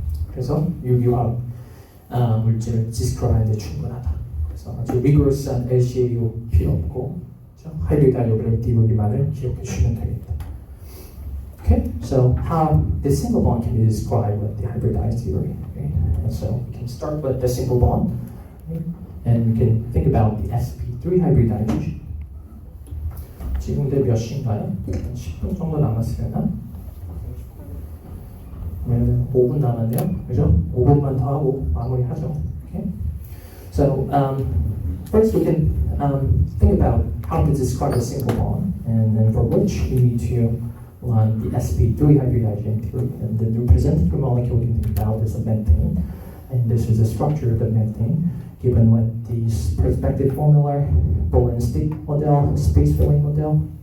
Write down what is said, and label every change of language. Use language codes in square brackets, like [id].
[ko] 그래서 유기화학 물질을 디스크라이브하는 데 충분하다. 그래서 아주 리그러스한 LCAO 필요 없고 하이브리다이즈 오비탈 디오리만을 기억해 주시면 되겠다. [en] Okay, so how this single bond can be described with the hybridized theory. Okay? And so we can start with the single bond, okay? And we can think about the sp3 hybridization. [ko] 지금 몇 시인가요? 10분 정도 남았으려나? 그러면 5분 남았네요, 그죠? 5분만 더 하고 마무리하죠. [en] Okay? So first we can think about how to describe a single bond, and for which we need to on the sp3 hybridization theory, and the representative molecule we can think about is a methane, and this is the structure of the methane given with these perspective formula, Boolean state model, space filling model.